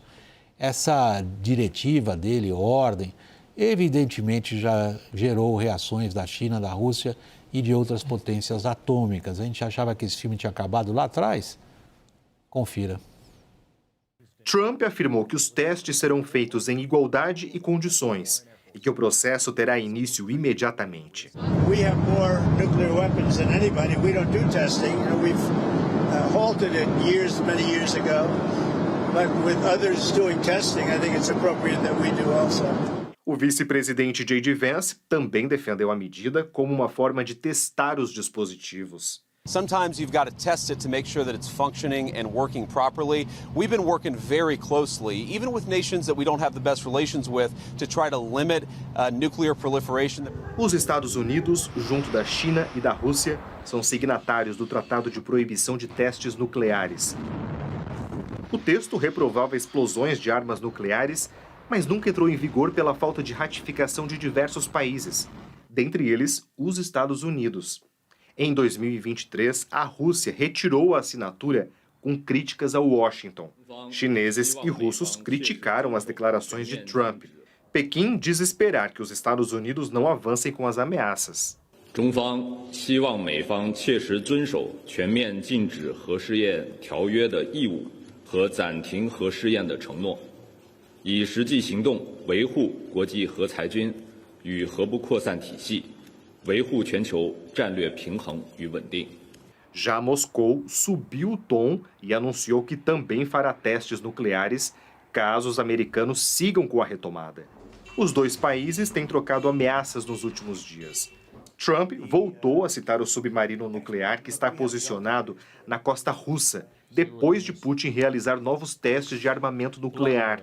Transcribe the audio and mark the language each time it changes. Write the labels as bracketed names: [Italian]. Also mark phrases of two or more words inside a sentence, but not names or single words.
[Portuguese] Essa diretiva dele, ordem, evidentemente já gerou reações da China, da Rússia e de outras potências atômicas. A gente achava que esse filme tinha acabado lá atrás? Confira. Trump afirmou que os testes serão feitos em igualdade e condições e que o processo terá início imediatamente. [English] We have more nuclear weapons than anybody. We don't do testing. We've halted it many years ago. But with others doing testing, I think it's appropriate that we do also. [Portuguese] O vice-presidente J.D. Vance também defendeu a medida como uma forma de testar os dispositivos. [English] Sometimes you've got to test it to make sure that it's functioning and working properly. We've been working very closely, even with nations that we don't have the best relations with, to try to limit nuclear proliferation. [Portuguese] Os Estados Unidos, junto da China e da Rússia, são signatários do Tratado de Proibição de Testes Nucleares. O texto reprovava explosões de armas nucleares, mas nunca entrou em vigor pela falta de ratificação de diversos países, dentre eles os Estados Unidos. Em 2023, a Rússia retirou a assinatura com críticas a Washington. Chineses e russos criticaram as declarações de Trump. Pequim diz esperar que os Estados Unidos não avancem com as ameaças. [Chinese] 中方希望美方切实遵守全面禁止核试验条约的义务和暂停核试验的承诺，以实际行动维护国际核裁军与核不扩散体系，维护全球战略平衡与稳定。 [Portuguese] Já Moscou subiu o tom e anunciou que também fará testes nucleares caso os americanos sigam com a retomada. Os dois países têm trocado ameaças nos últimos dias. Trump voltou a citar o submarino nuclear que está posicionado na costa russa, depois de Putin realizar novos testes de armamento nuclear.